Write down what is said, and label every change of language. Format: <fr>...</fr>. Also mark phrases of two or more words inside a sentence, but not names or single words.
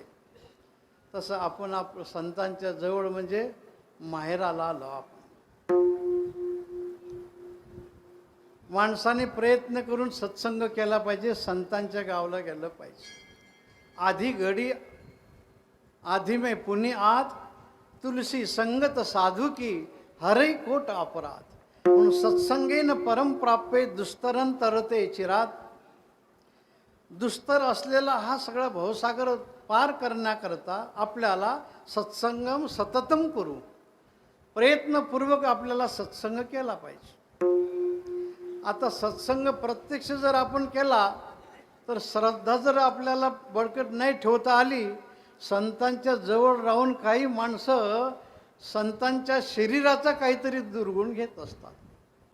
<mr>तसं आपण संतांच्या जवळ म्हणजे माहेराला आलो आपण. माणसाने प्रयत्न करून सत्संग केला पाहिजे, संतांच्या गावाला गेलं पाहिजे.</mr> <hi>आधी घडी आधी में पुनि आत, तुलसी संगत साधू की हरै कोट अपराध.</hi> <sa>म्हणून सत्संगेन परम प्राप्ये दुस्तरन तरते चिरात.</sa> <mr>दुस्तर असलेला हा सगळा भवसागर पार करण्याकरता आपल्याला</mr> <sa>सत्संगम सततम</sa> <mr>करू, प्रयत्नपूर्वक आपल्याला सत्संग केला पाहिजे. आता सत्संग प्रत्यक्ष जर आपण केला तर श्रद्धा जर आपल्याला बळकट नाही ठेवता आली, संतांच्या जवळ राहून काही माणसं संतांच्या शरीराचा काहीतरी दुर्गुण घेत असतात.</mr>